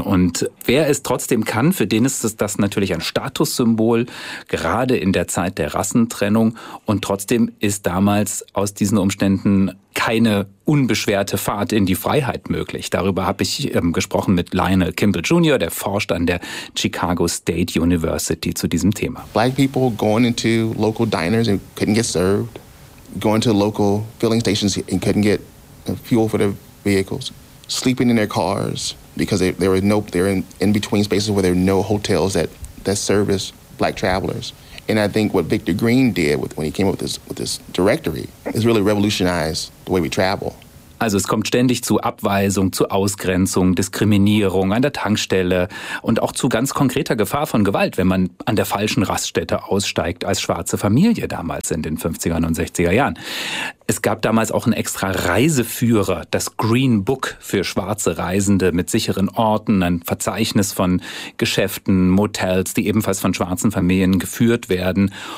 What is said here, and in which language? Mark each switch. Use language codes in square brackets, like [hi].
[de] Und wer es trotzdem kann, für den ist das natürlich ein Statussymbol, gerade in der Zeit der Rassentrennung. Und trotzdem ist damals aus diesen Umständen keine unbeschwerte Fahrt in die Freiheit möglich. Darüber habe ich gesprochen mit Lionel Kimball Jr., der forscht an der Chicago State University zu diesem Thema. [en] Black people going into local diners and couldn't get served, going to local filling stations and couldn't get fuel for their vehicles, sleeping in their cars because they're in between spaces where there are no hotels that service black travelers. And I think what Victor Green did when he came up with this directory is really revolutionized the way we travel. [de] Also es kommt ständig zu Abweisung, zu Ausgrenzung, Diskriminierung an der Tankstelle und auch zu ganz konkreter Gefahr von Gewalt, wenn man an der falschen Raststätte aussteigt als schwarze Familie damals in den 50er und 60er Jahren. Es gab damals auch einen extra Reiseführer, das Green Book für schwarze Reisende mit sicheren Orten, ein Verzeichnis von Geschäften, Motels, die ebenfalls von schwarzen Familien geführt werden.